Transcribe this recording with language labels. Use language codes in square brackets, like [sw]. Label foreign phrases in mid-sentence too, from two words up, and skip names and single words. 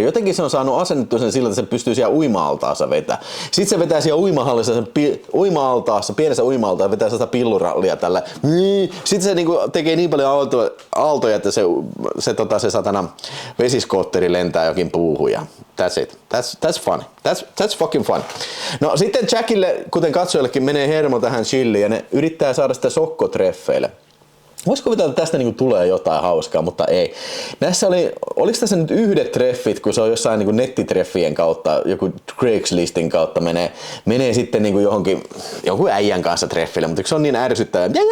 [fi] Jotenkin se on saanut asennettua sen sillä, että se pystyy siellä uima-altaassa vetää. Sitten se vetää siellä uima-altaassa, pienessä uima-altaassa, vetää sitä pillurallia tällä. Sitten se niinku tekee niin paljon aaltoja, että se satana vesiskootteri lentää jokin puuhun ja [en] that's it. That's funny. That's fucking fun. [fi] No sitten Jackille, kuten katsojallekin, menee hermo tähän Chilliin ja ne yrittää saada sitä sokkotreffeille. Voisi kuvitella, että tästä niinku tulee jotain hauskaa, mutta ei. Oliko tässä nyt yhdet treffit, kun se on jossain niinku nettitreffien kautta, joku Craigslistin kautta menee sitten niinku jonkun äijän kanssa treffille, mutta se on niin ärsyttävää.